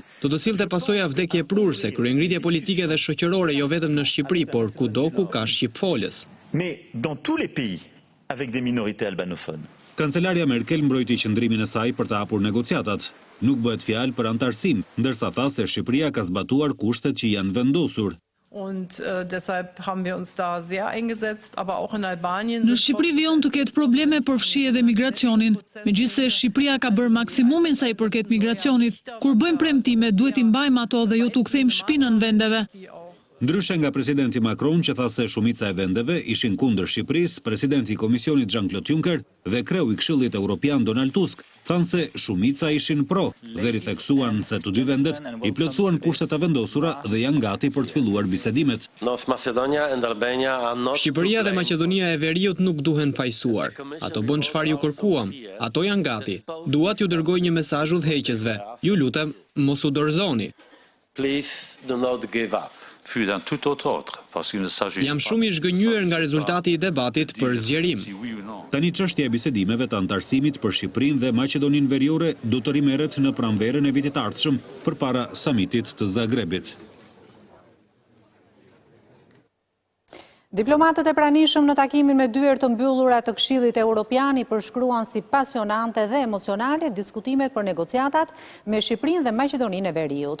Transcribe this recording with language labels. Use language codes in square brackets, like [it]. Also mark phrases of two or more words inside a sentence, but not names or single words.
[sq] Do të sillte pasoja vdekje prurse, kryengritje politike dhe shoqërore jo vetëm në Shqipëri, por kudo ku ka shqipfolës. [fr] Avec des minorités albanophones. [sq] Kancelaria Merkel mbrojti qëndrimin e saj për të hapur negociatat. Nuk bëhet fjalë për antarësim, ndërsa tha se Shqipëria ka zbatuar kushtet që janë vendosur. [de] Und deshalb haben wir uns da sehr eingesetzt, aber auch in Albanien. [sq] Në Shqipëri vijon të ketë probleme për fshije dhe migracionin. Megjithse Shqipëria ka bërë maksimumin sa i përket migracionit, kur bëjmë premtime duhet i mbajmë ato dhe jo t'u kthejmë shpinën vendeve. Ndryshe nga presidenti Macron që tha se shumica e vendeve ishin kundër Shqipërisë, presidenti i Komisionit Jean-Claude Juncker dhe kreu i Këshillit Evropian Donald Tusk thanë se shumica ishin pro dhe ritheksuan se të dy vendet i plotësuan kushtet e vendosura dhe janë gati për të filluar bisedimet. Shqipëria dhe Maqedonia e Veriut nuk duhen fajsuar. Ato bën çfarë ju kërkuam. Ato janë gati. Dua t'ju dërgoj një mesazh udhëheqësve. Ju lutem, mos u dorëzoni. [en] Please do not give up. [sq] Jam shumë i zhgënjur nga rezultati i debatit për zgjerim. Tani çështja e bisedimeve të antarësimit për Shqipërinë dhe Maqedoninë Veriore do të rimerret në pranverën e vitit të ardhshëm përpara samitit të Zagrebit. Diplomatët e pranishëm në takimin me dyer të mbyllura të Këshillit Evropian i përshkruan si pasionante dhe emocionale diskutimet për negociatat me Shqipërinë dhe Maqedoninë e Veriut.